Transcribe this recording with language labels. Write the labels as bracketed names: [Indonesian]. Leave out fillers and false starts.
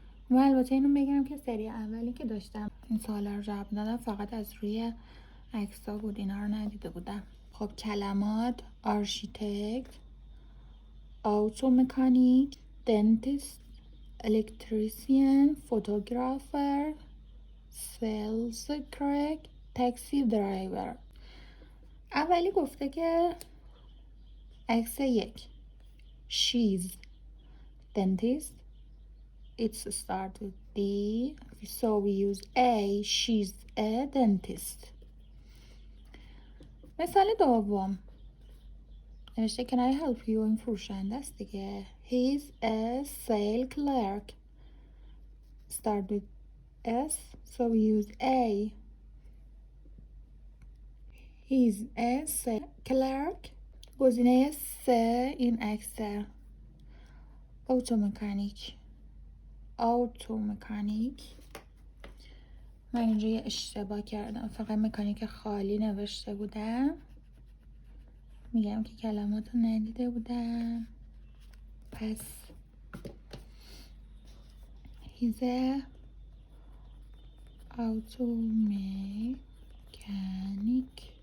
[Persian] و البته اینو بگم که سری اولی که داشتم این سوالا رو جواب دادم فقط از روی عکس‌ها بود، اینا رو ندیده بودم. خب کلمات: آرشیتکت، آوتو مکانیک، دنتیست، الکتریسین، فوتوگرافر، سیلز کرک، تاکسی درایور. اولی گفته که عکس [English] 1 she's dentist, it's start with D, so we use A. She's a dentist. [Persian] مثال دوم نوشته [English] can I help you؟ [Persian] این فروشنده است دیگه. [English] He's a sale clerk. Start with S, so we use A. He's a sale clerk. [Persian] گزینه 3 این عکس. اتومکانیک، [English] auto mechanic. [Persian] من اینجا یه اشتباه کردم، فقط مکانیک خالی نوشته بودم. میگم که کلمات رو ندیده بودم. [English] پس he's a auto mechanic.